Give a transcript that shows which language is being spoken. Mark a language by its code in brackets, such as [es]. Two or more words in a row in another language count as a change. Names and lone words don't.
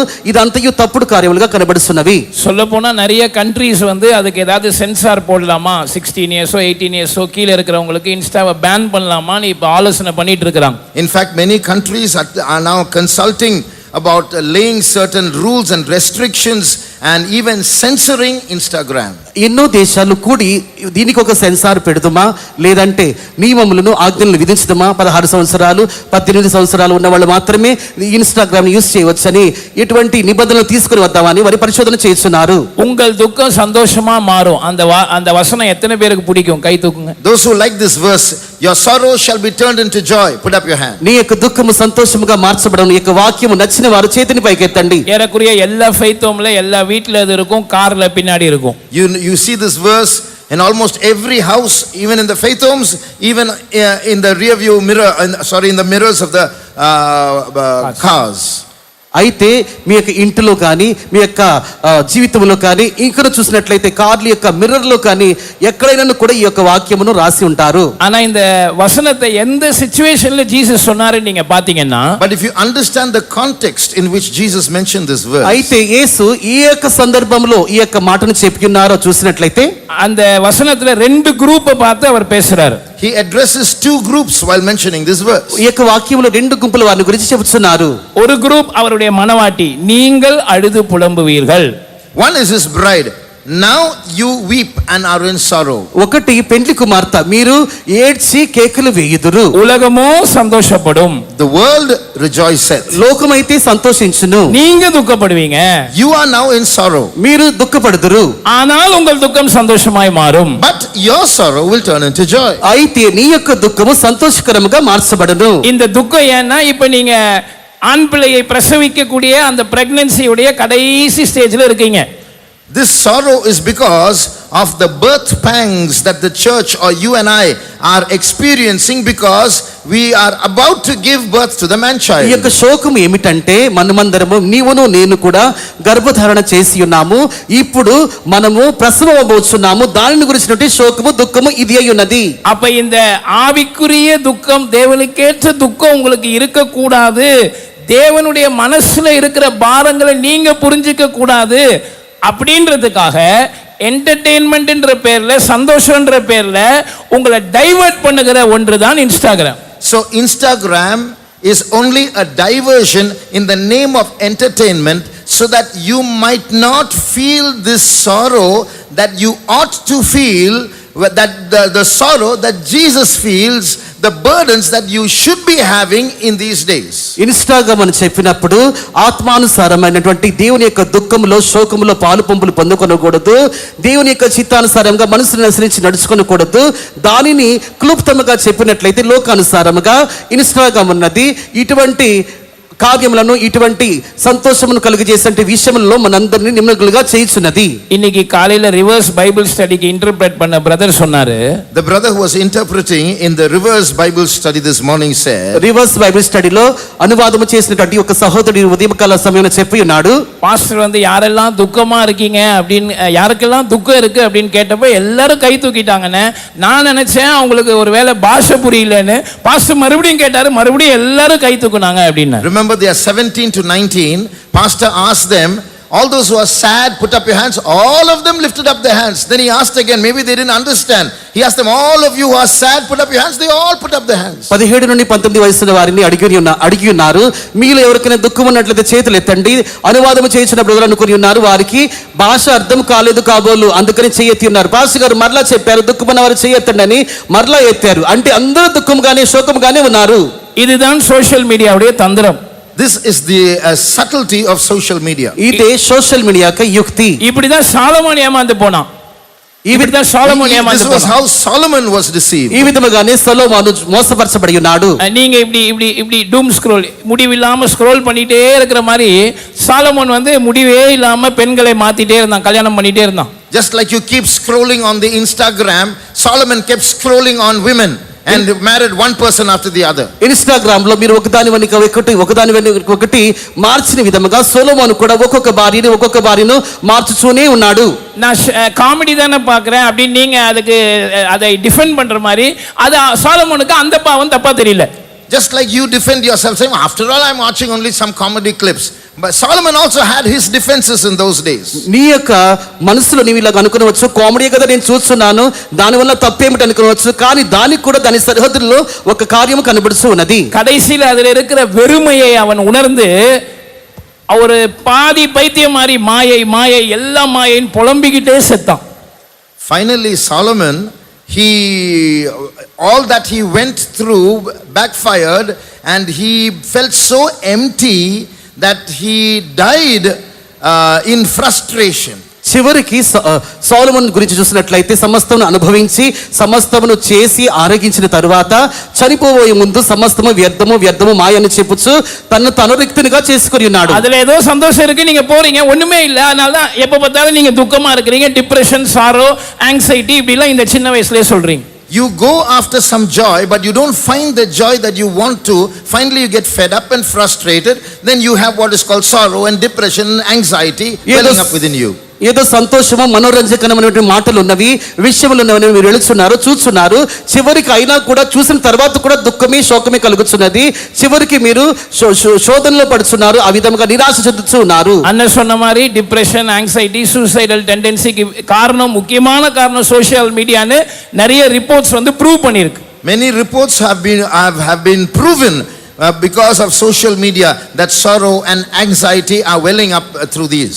[te] ఇదంతయు తప్పుడు కార్యములుగా కనబడుతున్నవి. [ta] சொல்ல போனா நிறைய கண்ட்ரீஸ் வந்து அதுக்கு ஏதாவது சென்சார் போடலாமா, 16 இயர்ஸோ 18 இயர்ஸோ கீழே இருக்கிறவங்களுக்கு இன்ஸ்டாவை பேன் பண்ணலாமான்னு இப்போ ஆலோசனை பண்ணிட்டு இருக்கிறாங்க. [en] In fact, many countries are now consulting about laying certain rules and restrictions and even censoring Instagram. [te] ఎన్నో దేశాలు కూడి దీనికి ఒక సెన్సార్ పెడుతుమా, లేదంటే నియమములను, ఆజ్ఞలను విధించుదామా, 16 సంవత్సరాలు 18 సంవత్సరాలు ఉన్న వాళ్ళు మాత్రమే ఇన్స్టాగ్రామ్ యూజ్ చేయవచ్చని ఎటువంటి నిబంధనలు తీసుకుని వద్దామని వారి పరిశోధన చేస్తున్నారు. [ta] உங்கள் துக்கம் சந்தோஷமா மாறும். அந்த வசனம் எத்தனை பேருக்கு பிடிக்கும்? கை தூக்குங்க. [en] Those who like this verse, your sorrow shall be turned into joy. Put up your hand. [te] నీ యొక్క దుఃఖము సంతోషముగా మార్చబడను. ఈ యొక్క వాక్యము నచ్చిన వారు చేతిని పైకెత్తండి. [ta] ஏறக்குறைய எல்லா ஃபெய்த்தோம்ல எல்லா வீட்ல அது இருக்கும், கார்ல பின்னாடி இருக்கும். [en] You see this verse in almost every house, even in the faith homes, even in the rear view mirror, in the mirrors of the cars. [te] అయితే మీ యొక్క ఇంటిలో కానీ, మీ యొక్క జీవితంలో కానీ, ఇక్కడ చూసినట్లయితే కార్ల యొక్క మిర్రర్లో కానీ ఎక్కడైనా కూడా ఈ యొక్క వాక్యమును రాసి ఉంటారు. [ta] ஆனா இந்த வசனத்தை எந்த சிச்சுவேஷன்ல ஜீசஸ் சொன்னாரு நீங்க பாத்தீங்கன்னா, [en] But if you understand the context in which Jesus mentioned this verse, [te] అయితే యేసు ఈ యొక్క సందర్భంలో ఈ యొక్క మాటను చెప్పినారో చూసినట్లయితే [ta] அந்த వசனத்துல ரெண்டு குரூப்பை பார்த்து அவர் பேசுறாரு. [en] he addresses two groups while mentioning this verse. [te] ఈ యొక్క వాక్యంలో రెండు గుంపుల వారిని గురించి చెబుతున్నారు. [ta] ஒரு குரூப் அவருடைய மனவாட்டி, நீங்கள் அழுது புலம்புவீர்கள். [en] One is his bride. Now you weep and are in sorrow. [te] ఒకటి పెండ్లి కుమార్తె, మీరు ఏడ్చి కేకలు వేయుదురు. [ta] உலகமோ சந்தோஷப்படும், [en] The world rejoiceth. [te] లోకమైతే సంతోషించును. [ta] நீங்க துக்கப்படுவீங்க. [en] You are now in sorrow. [te] మీరు దుఃఖపడుదురు. [ta] ஆனால் உங்கள் துக்கம் சந்தோஷமாய் மாறும். [en] But your sorrow will turn into joy. [te] అయితే నీ యొక్క దుఃఖము సంతోషకరముగా మార్చబడును. [ta] இந்த துக்கம் ஏன்னா இப்ப நீங்க ஆண் பிள்ளையை பிரசவிக்க கூடிய அந்த பிரெக்னன்சியுடைய கடைசி ஸ்டேஜ்ல இருக்கீங்க. [en] This sorrow is because of the birth pangs that the church or you and I are experiencing because we are about to give birth to the man [te] ఈ [en] child. [te] యొక్క శోకం ఏమిటంటే మనమందరము, నీవును నేను కూడా గర్భధారణ చేసి ఉన్నాము. ఇప్పుడు మనము ప్రసవం అవబోతున్నాము. దానిని గురించినటువంటి శోకము, దుఃఖము ఇది అయి ఉన్నది. [ta] அப்ப இந்த ஆவிக்குரிய துக்கம், தேவனுக்கேற்ற துக்கம் உங்களுக்கு இருக்க கூடாது. தேவனுடைய மனசுல இருக்கிற பாரங்களை நீங்க புரிஞ்சிக்க கூடாது அப்படின்றதுக்காக என்டர்டெயின்மெண்ட்ன்ற பேர்ல, சந்தோஷம்ன்ற பேர்ல உங்களை டைவர்ட் பண்ணுகிற ஒன்றுதான் இன்ஸ்டாகிராம். [en] So Instagram is only a diversion in the name of entertainment so that you might not feel this sorrow that you ought to feel, that the sorrow that Jesus feels, the burdens that you should be having in these days. [te] ఇన్స్టాగ్రామ్ అని చెప్పినప్పుడు ఆత్మానుసారమైనటువంటి దేవుని యొక్క దుఃఖములో, శోకములో పాలు పంపులు పొందుకొనకూడదు. దేవుని యొక్క చిత్తానుసారంగా మనసును అనుసరించి నడుచుకోకూడదు. దానిని క్లుప్తముగా చెప్పినట్లయితే లోకానుసారముగా ఇన్స్టాగ్రామ్ ఉన్నది ఇటువంటి కార్యములను, ఇటువంటి సంతోషమును కలుగజేసే విషయంలో మనందరినీ నిమ్మగులుగా చేయుచున్నది. [ta] இன்னைக்கு காலையில [en] reverse Bible studykku interpret [ta] பண்ண பிரதர் சொன்னாரு, [en] The brother who was interpreting in the reverse Bible study this morning said, reverse Bible studylo [te] అనువాదము చేసినటువంటి ఒక సహోదరుడు ఉదయకాల సమయంలో చెప్పి ఉన్నాడు, [ta] பாஸ்டர் வந்து யாரெல்லாம் துக்கமா இருக்கீங்க அப்படின்னு, யாருக்கெல்லாம் துக்கம் இருக்கு அப்படின்னு கேட்டப்ப எல்லாரும் கை தூக்கிட்டாங்கன்னு நான் நினைச்சேன். அவங்களுக்கு ஒருவேளை பாஷை புரியலன்னு. பாஸ்டர் மறுபடியும் கேட்டாரு, மறுபடியும் எல்லாரும் கை தூக்குனாங்க அப்படின்னு. [en] remember remember they are 17 to 19. Pastor asked them, all those who are sad, put up your hands. All of them lifted up their hands. Then he asked again, maybe they didn't understand. He asked them, all of you who are sad, put up your hands. They all put up their hands. [te] 17 నుండి 19 వయసున్న వారిని అడిగి ఉన్నారు, మీలో ఎవరికైనా దుఃఖం ఉన్నట్లయితే చేతులు ఎత్తండి. అనువాదము చేయించిన బ్రదర్ అనుకుని ఉన్నారు, వారికి భాష అర్థం కాలేదు కాబోలు, అందుకని చేయెత్తి ఉన్నారు. పాస్టర్ గారు మరలా చెప్పారు, దుఃఖమున్న వారు చేయెత్తండి అని మరలా ఎత్తారు. అంటే అందరూ దుఃఖంగానే శోకంగానే ఉన్నారు. [ta] இதுதான் [en] social mediavudaiya [ta] தந்திரம். [en] This is the subtlety of social media. [te] ఇదే [en] social media [te] యొక్క యుక్తి. [ta] இப்படிதான் சாலமோன் ஏமாந்து போனான். இப்படிதான் சாலமோன் [en] This [ta] ஏமாந்து [en] was [ta] போனான். [en] how Solomon was deceived. [te] ఈ విధముగానే సొలొమోను మోసపరచబడి ఉన్నాడు. [ta] நீங்க இப்படி [en] doom scroll, [ta] முடிவில்லாம ஸ்க்ரோல் பண்ணிட்டே இருக்கிற மாதிரி சாலமோன் வந்து முடிவே இல்லாம பெண்களை மாத்திட்டே இருந்தான், கல்யாணம் பண்ணிட்டே இருந்தான். [en] Just like you keep scrolling on the Instagram, Solomon kept scrolling on women and married one person after the other. [te] ఇన్స్టాగ్రామ్ లో మీరు ఒకదాని వెనుక ఒకటి మార్చిన విధముగా సొలొమోను కూడా ఒక్కొక్క భార్యను మార్చుతూనే ఉన్నాడు. [ta] நான் காமெடி தானே பார்க்குறேன் அப்படின்னு நீங்க அதை டிஃபெண்ட் பண்ற மாதிரி அது சாலமோனுக்கு அந்த பாவம் தப்பா தெரியல. [en] Just like you defend yourself saying, after all I'm watching only some comedy clips. But Solomon also had his defenses in those days. [te] నీ యొక్క మనసులో నీవు ఇలా అనుకునవచ్చు, కామెడీ కదా నేను చూస్తున్నాను, దానివల్ల తప్పేమిటి అనుకోవచ్చు, కానీ దానికి కూడా దాని సరిహద్దుల్లో ఒక కార్యము కనబడుతూ ఉన్నది. [ta] கடைசியில் அதில் இருக்கிற வெறுமையை அவன் உணர்ந்து ஒரு பாதி பைத்தியம் மாதிரி மாயை எல்லா மாயைன்னு புலம்பிக்கிட்டே செத்தான். [en] Finally Solomon, all that he went through backfired and he felt so empty that he died in frustration. [te] చివరికి సొలొమోను గురించి చూసినట్లయితే సమస్తమును అనుభవించి సమస్తమును చేసి ఆరగించిన తరువాత చనిపోయే ముందు సమస్తము వ్యర్థము మాయ అని చెప్పుచు తను రిక్తునిగా చేసుకొని ఉన్నాడు. [ta] அதுல ஏதோ சந்தோஷம் இருக்கு, நீங்க போறீங்க, ஒண்ணுமே இல்ல, அதனால தான் எப்ப பார்த்தாலும் நீங்க துக்கமா இருக்கிறீங்க, [en] depression, sorrow, anxiety [ta] இப்படிலாம் இந்த சின்ன வயசுலயே சொல்றீங்க. [en] You go after some joy, but you don't find the joy that you want to. Finally you get fed up and frustrated. Then you have what is called sorrow and depression and anxiety welling up within you. [te] ఏదో సంతోషము మనోరంజకరమైనటువంటి మాటలు ఉన్నవి, విషయములు ఉన్నవి మీరు వెళుతున్నారు, చూస్తున్నారు, చివరికి అయినా కూడా చూసిన తర్వాత కూడా దుఃఖమే శోకమే కలుగుతున్నది. చివరికి మీరు శోధనలో పడుతున్నారు, ఆ విధంగా నిరాశ చెందుతూ ఉన్నారు. [ta] అన్న சொன்ன மாதிரி [en] depression, anxiety, suicidal tendencykku [ta] காரணம், முக்கியமான காரணம் [en] social mediannu [ta] நிறைய ரிப்போர்ட்ஸ் வந்து ப்ரூவ் பண்ணிருக்கு. [en] Many reports have been proven because of social media that sorrow and anxiety are welling up through these.